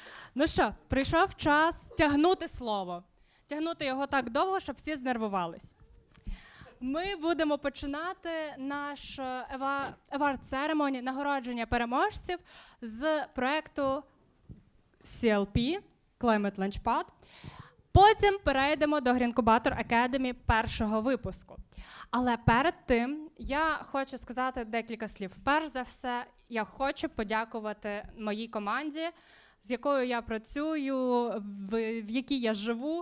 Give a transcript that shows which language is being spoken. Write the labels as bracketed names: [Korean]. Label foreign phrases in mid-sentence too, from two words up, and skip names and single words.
[Ukrainian] Ну що, прийшов час тягнути слово. Тягнути його так довго, щоб всі знервувались. Ми будемо починати наш [English] award ceremony, [Ukrainian] нагородження переможців з проєкту CLP, Climate Launchpad. Потім перейдемо до Greencubator.Academy першого випуску. Але перед тим я хочу сказати декілька слів. Перш за все, я хочу подякувати моїй команді, з якою я працюю, в якій я живу.